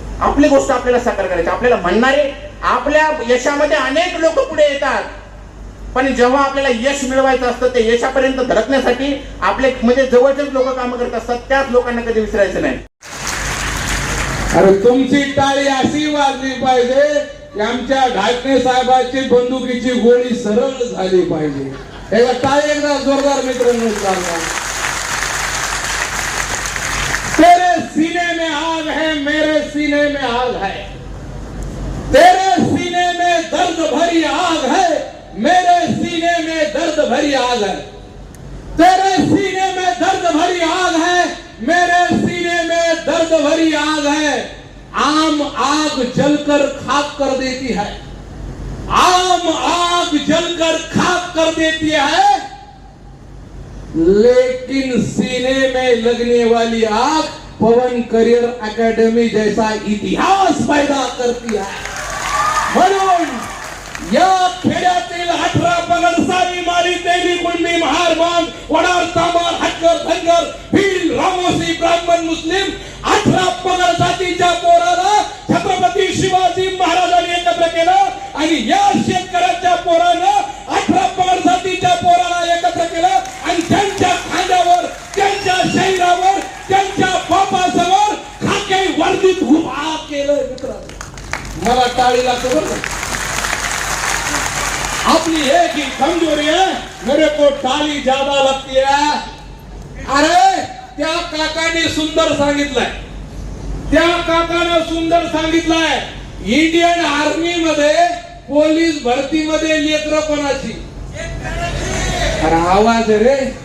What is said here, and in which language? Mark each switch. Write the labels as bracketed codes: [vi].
[mr] आपली गोष्ट आपल्याला साकार करायची. आपल्याला म्हणणारे आपल्या यशामध्ये अनेक लोक पुढे येतात, पण जेव्हा आपल्याला यश मिळवायचं असतं ते यशापर्यंत धडकण्यासाठी आपले म्हणजे जवळचेच लोक काम करत असतात. त्याच लोकांना कधी विसरायचं नाही. अरे तुमची टाळी अशी वाजली पाहिजे की आमच्या ढाकणे साहेबांची बंदुकीची गोळी सरळ झाली पाहिजे. एकदा टाळी एकदा जोरदार मित्रांनो सांगा. [hi] तेरे सीने में आग है, मेरे सीने में आग है. तेरे सीने में दर्द भरी आग है, मेरे सीने में दर्द भरी आग है. तेरे सीने में दर्द भरी आग है, मेरे सीने में दर्द भरी आग है. आम आग जलकर खाक कर देती है, आम आग जलकर खाक कर देती है, लेकिन सीने में लगने वाली आग पवन करियर अकेडमी जैसा इतिहास पैदा करती है. [mr] म्हणून या खेड्यातील 18 पगड सारी मारी तेली कुंडी महार बांध वडार तांबार हटकर धनगर भील रामोसी ब्राह्मण मुस्लिम 18 पगड जातीच्या पोराला छत्रपती शिवाजी महाराजांनी एकत्र केलं आणि या शेतकऱ्याच्या पोरानं 18 पगड जातीच्या पोराला एकत्र केलं आणि त्यांच्या खांद्यावर त्यांच्या शरीरावर त्यांच्या बापासमोर खाके वर्दीत उभा केलं. मित्रांनो मला टाळी लागते बरं का. [hi] अपनी एक ही कमजोरी है, मेरे को टाली ज्यादा लगती है. [mr] अरे त्या काकाने सुंदर सांगितलंय, त्या काकाने सुंदर सांगितलंय इंडियन आर्मी मध्ये पोलीस भरतीमध्ये लेकर कोणाची. अरे आवाज रे.